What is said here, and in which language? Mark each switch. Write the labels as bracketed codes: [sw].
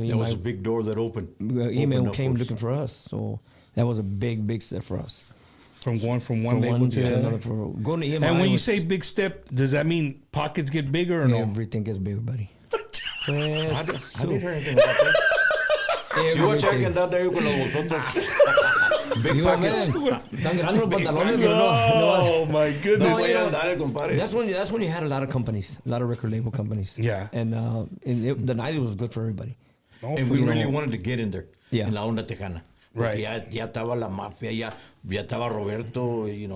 [en] That was a big door that opened. EMI came looking for us, so that was a big step for us. From going from one label to another. Going to EMI. And when you say big step, does that mean pockets get bigger or no? Everything gets bigger, buddy. I didn't hear anything about that. [es] Si voy a echar que andar de ahí con los bolsotos. [en] Big pockets. [es] Tan grandes los pantalones, pero [en] Oh my goodness. That's when you had a lot of companies, a lot of record label companies. Yeah. And the 90s was good for everybody. And we really wanted to get in there. Yeah. [es] En la onda tejana. [en] Right. [es] Ya estaba la mafia, ya estaba Roberto,